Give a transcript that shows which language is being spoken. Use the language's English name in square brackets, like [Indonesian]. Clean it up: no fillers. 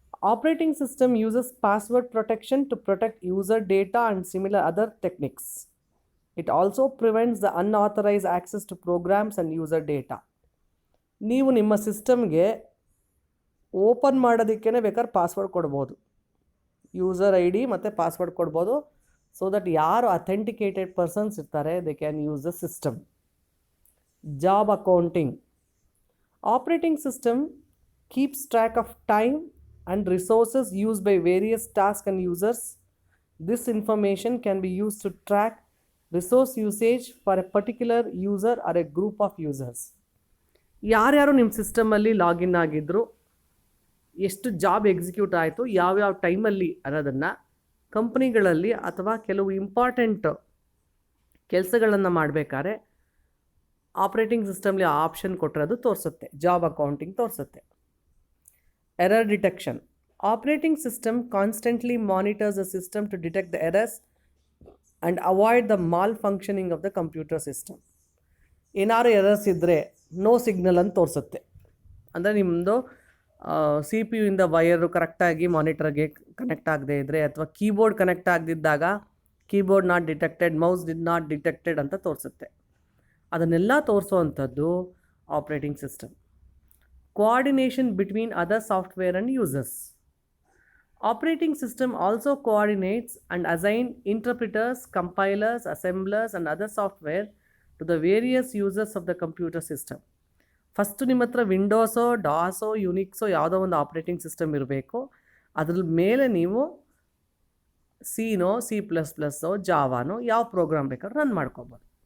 [English] Operating system uses password protection to protect user data and similar other techniques. It also prevents the unauthorized access to programs and user data. [Kannada] ನೀವು ನಿಮ್ಮ ಸಿಸ್ಟಮ್ಗೆ open ಮಾಡೋದಕ್ಕೇ ಬೇಕಾದ್ರೆ password ಕೊಡ್ಬೋದು. User I D ಮತ್ತು password ಕೊಡ್ಬೋದು. [English] so that [Kannada] ಯಾರು authenticated persons ಇರ್ತಾರೆ [English] They can use the system. Job accounting. Operating system keeps track of time and resources used by various tasks and users. This information can be used to track resource usage for a particular user or a group of users. [Kannada] ಯಾರ್ಯಾರು ನಿಮ್ಮ ಸಿಸ್ಟಮಲ್ಲಿ login ಆಗಿದ್ರು, ಎಷ್ಟು job execute ಆಯಿತು, ಯಾವ್ಯಾವ ಟೈಮಲ್ಲಿ ಅನ್ನೋದನ್ನು ಕಂಪ್ನಿಗಳಲ್ಲಿ ಅಥವಾ ಕೆಲವು ಇಂಪಾರ್ಟೆಂಟ್ ಕೆಲಸಗಳನ್ನು ಮಾಡಬೇಕಾದ್ರೆ ಆಪ್ರೇಟಿಂಗ್ ಸಿಸ್ಟಮ್ಲಿ ಆಪ್ಷನ್ ಕೊಟ್ಟರೆ ಅದು ತೋರಿಸುತ್ತೆ. ಜಾಬ್ ಅಕೌಂಟಿಂಗ್ ತೋರಿಸುತ್ತೆ. [English] Error detection. Operating system constantly monitors the system to detect the errors and avoid the malfunctioning of the computer system. [Kannada] ಏನಾರು ಎರರ್ಸ್ ಇದ್ದರೆ ನೋ ಸಿಗ್ನಲ್ ಅಂತ ತೋರಿಸುತ್ತೆ. ಅಂದರೆ ನಿಮ್ಮದು ಸಿ ಪಿ ಯು ಇಂದ ವೈರು ಕರೆಕ್ಟಾಗಿ ಮಾನಿಟರ್ಗೆ ಕನೆಕ್ಟ್ ಆಗದೆ ಇದ್ದರೆ ಅಥವಾ keyboard connect ಆಗದಿದ್ದಾಗ [English] keyboard not detected, mouse did not detected [Kannada] ಅಂತ ತೋರಿಸುತ್ತೆ. ಅದನ್ನೆಲ್ಲ ತೋರಿಸುವಂಥದ್ದು operating system. [English] Coordination between other software and users. Operating system also coordinates and assign interpreters, compilers, assemblers and other software to the various users of the computer system. [Kannada] First ನಿಮ್ಮ ಹತ್ರ ವಿಂಡೋಸೋ, ಡಾಸೋ, ಯುನಿಕ್ಸೋ ಯಾವುದೋ ಒಂದು operating system ಇರಬೇಕು. ಅದ್ರ ಮೇಲೆ ನೀವು ಸಿನೋ, C++ಓ, ಜಾವಾನೋ ಯಾವ program ಬೇಕಾದ್ರೂ ರನ್ ಮಾಡ್ಕೋಬೋದು.